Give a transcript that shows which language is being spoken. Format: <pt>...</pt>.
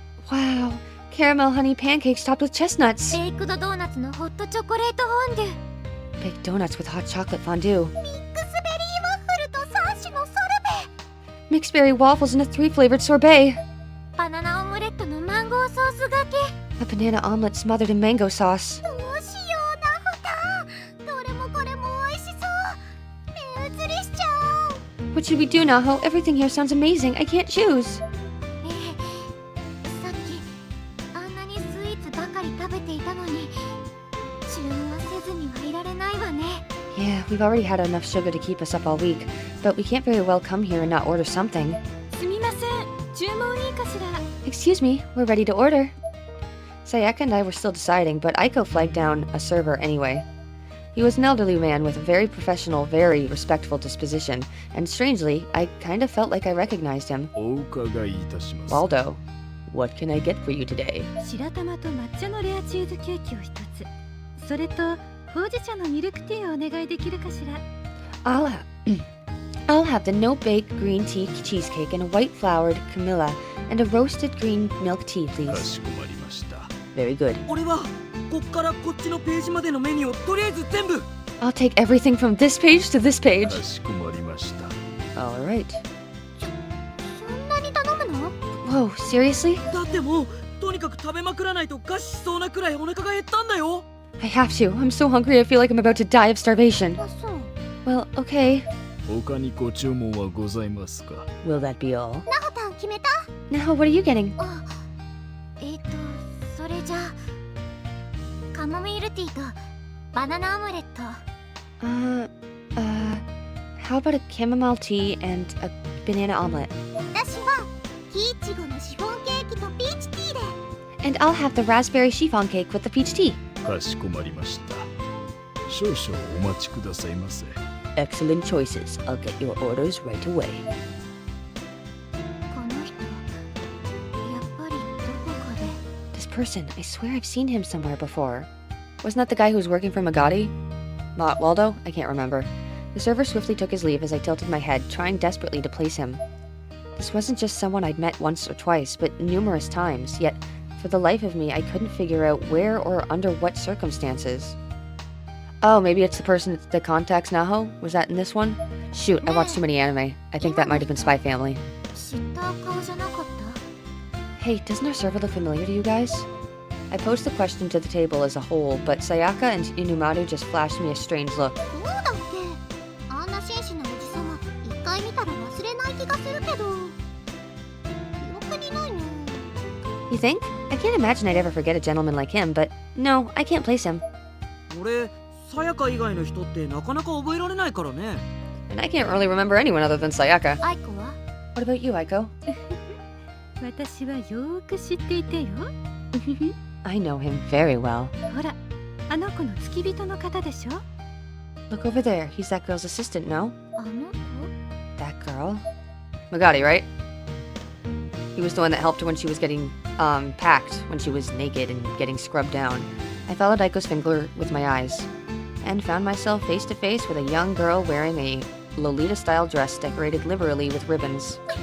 <en>Wow, caramel honey pancakes topped with chestnuts.</en> <ja>ベイクドドーナツのホットチョコレートフォンデュ。</ja> <en>Baked donuts with hot chocolate fondue.</en> <ja>ミックスベリーワッフルと3種のソルベ。</ja> <en>Mixed berry waffles and a 3-flavored sorbet.</en> <ja>バナナオムレットのマンゴーソースがけ。</ja> <en>A banana omelet smothered in mango sauce.</en> <ja>どうしようなふた。どれもこれも美味しそう。目移りしちゃう。</ja> <en>What should we do, Naho? Everything here sounds amazing. I can't choose.</en> <ja>ねえ、さっきあんなにスイーツばかり食べていたのに注文はせずにはいられないわね。</ja> <en>Yeah, we've already had enough sugar to keep us up all week, but we can't very well come here and not order something.</en> <ja>すみません。注文いいかしら。</ja> <en>Excuse me, we're ready to order. Sayaka and I were still deciding, but Aiko flagged down a server anyway. He was an elderly man with a very professional, very respectful disposition, and strangely, I kind of felt like I recognized him.</en> <ja>お伺いいたします。</ja> <en>Waldo, what can I get for you today?</en> <ja>白玉と抹茶のレアチーズケーキを一つ。それとほうじ茶のミルクティーをお願いできるかしら。</ja> <en>I'll have the no-bake green tea cheesecake and a white-flowered Camilla and a roasted green milk tea,</en> <ja>か</ja> <en>please.</en> <ja>しこまりました。</ja> <en>Very good.</en> <ja>俺はこっからこっちのページまでのメニューをとりあえず全部。</ja> <en>I'll take everything from this page to this page.</en> <ja>かしこまりました。</ja> <en>All right.</en> <ja>そんなに頼むの？</ja> <en>Whoa, seriously?</en> <ja>だってもうとにかく食べまくらないと餓死しそうなくらいお腹が減ったんだよ。</ja> <en>I have to. I'm so hungry I feel like I'm about to die of starvation.</en> <ja>あ、そう。</ja> <en>Well, okay.</en> <ja>他にご注文はございますか。</ja> <en>Will that be all?</en> <ja>なほたん決めた？</ja> <en>Now, what are you getting?</en> <ja>あ、それじゃあカモミールティーとバナナオムレット。</ja> <en>How about a chamomile tea and a banana omelet?</en> <ja>私はキイチゴのシフォンケーキとピーチティーで。</ja> <en>And I'll have the raspberry chiffon cake with the peach tea.</en> <ja>かしこまりました。少々お待ちくださいませ。</ja> <en>Excellent choices. I'll get your orders right away.</en> <ja>この人やっぱりどこかで。</ja> <en>This person, I swear I've seen him somewhere before. Wasn't that the guy who was working for Magadi? Waldo? I can't remember. The server swiftly took his leave as I tilted my head, trying desperately to place him. This wasn't just someone I'd met once or twice, but numerous times, yet for the life of me I couldn't figure out where or under what circumstances. Oh, maybe it's the person that contacts Naho? Was that in this one? Shoot, I watched too many anime. I think that might have been Spy Family.</en> <ja>知った顔じゃなかった？</ja> <en>Hey, doesn't our server look familiar to you guys? I posed the question to the table as a whole, but Sayaka and Inumatu just flashed me a strange look.</en> <ja>どうだっけ？あんな紳士なおじさま一回見たら忘れない気がするけど記憶にないな。</ja> <en>You think? I can't imagine I'd ever forget a gentleman like him, but no, I can't place him.</en> <ja>俺さやか以外の人ってなかなか覚えられないからね。</ja> <en>And I can't really remember anyone other than Sayaka.</en> <ja>アイコは？</ja> <en>What about you, Aiko?</en> <ja>私はよーく知っていてよ。</ja> <en>I know him very well.</en> <ja>ほら、あの子の付き人の方でしょ？</ja> <en>Look over there. He's that girl's assistant, no?</en> <ja>あの子？</ja> <en>That girl? Magari, right? He was the one that helped her when she was getting, packed, when she was naked and getting scrubbed down. I followed Aiko's finger with my eyes, and found myself face to face with a young girl wearing a Lolita-style dress decorated liberally with ribbons.</en>